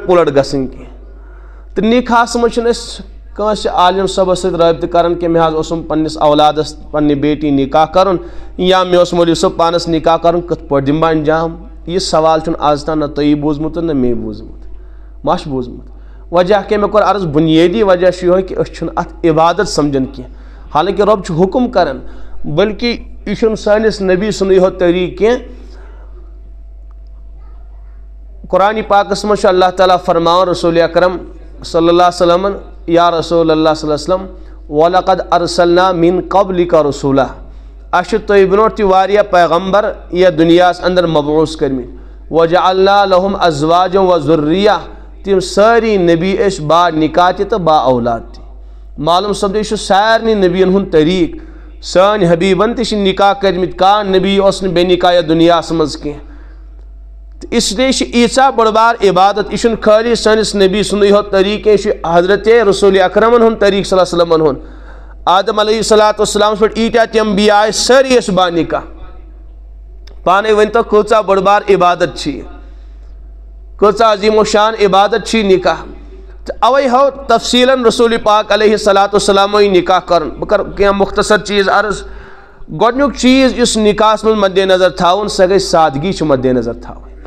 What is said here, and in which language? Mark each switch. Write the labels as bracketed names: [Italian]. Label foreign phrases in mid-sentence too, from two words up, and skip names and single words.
[Kashmiri] پُلٹ گژھٕنۍ کینٛہہ تہٕ نکاحس منٛز چھِنہٕ أسۍ کٲنٛسہِ عالم صٲبس سۭتۍ رٲبطہٕ کران کہ مےٚ حظ اوسُم پننس اولادس پننہِ بیٹی نکاح کرُن یا مےٚ اوس مولوی صٲب پانس نکاح کرُن کِتھ پٲٹھۍ دِمہٕ بہٕ انجام یہِ سوال چھُنہٕ آز تام نہ تۄہہِ بوٗزمُت نہ مے بوٗزمُت ما چھُ بوٗزمُت وجہ کیٛاہ مےٚ کوٚر عرض بُنیٲدی وجہ چھُ یِہوے کہ أسۍ چھِنہٕ اتھ عبادت سمجھان کینٛہہ حالانکہِ رۄب چھُ حُکُم کران بلکہِ یہِ چھُنہٕ سٲنِس نبی سُنٛدُے یوت طریٖقہٕ کینٛہہ قرآنِ پاکس منٛز چھُ اللہ تعالیٰ فرماوان رسول اکرم [Arabic] صلی اللہ علیہ وسلمن یا رسول اللہ صلی اللہ علیہ وسلم وَلَقَدْ أَرْسَلْنَا مِن قَبْلِكَ رُسُولًا [Kashmiri] اَسہِ چھُ تۄہہِ برونٛٹھ تہِ واریاہ پیغمبر یتھ دُنیاہس اندر مبعوٗث کٔرمٕتۍ [Arabic] وَجَعَلْنَا لَهُمْ أَزْوَاجًا وَذُرِّيَّةً [Kashmiri] تِم سٲری نبی ٲسۍ با نکاح تہِ تہٕ با اولاد تہِ معلوم سپدِ یہِ چھُ سارنٕے نبیَن ہُنٛد طریٖقہٕ سٲنۍ حبیٖبن تہِ چھِ نکاح کٔرمٕتۍ کانٛہہ نبی اوس نہٕ بے نکاح یتھ دُنیاہس منٛز کینٛہہ تہٕ [Urdu] اس لیے [Kashmiri] چھِ ییٖژاہ بٔڑ بار عبادت یہِ چھُنہٕ خٲلی سٲنِس نبی سُنٛدُے یوت طریٖقہٕ کینٛہہ یہِ چھُ حضرتِ رسوٗلِ اکرمن ہُنٛد طریٖقہٕ [Arabic] صلی اللہ علیہ وسلمن [Kashmiri] ہُنٛد آدم [Arabic] علیہ الصلوٰۃ والسلامس [Kashmiri] پٮ۪ٹھ ییٖتیاہ تہِ انبیا آیہِ سٲری ٲسۍ با نکاح پانے ؤنۍتو کۭژاہ بٔڑ بار عبادت چھِ یہِ کۭژاہ عظیٖم و شان عبادت چھِ یہِ نکاح تہٕ اوے ہوو تفصیٖلن رسوٗلِ پاک [Arabic] علیہ الصلوٰۃ والسلامو [Kashmiri] یہِ نکاح کرُن بہٕ کرٕ کینٛہہ مختصر چیٖز عرض گۄڈنیُک چیٖز یُس نکاحس منٛز مدِ نظر تھاوُن سۄ گژھِ سادگی چھِ مدِ نظر تھاوٕنۍ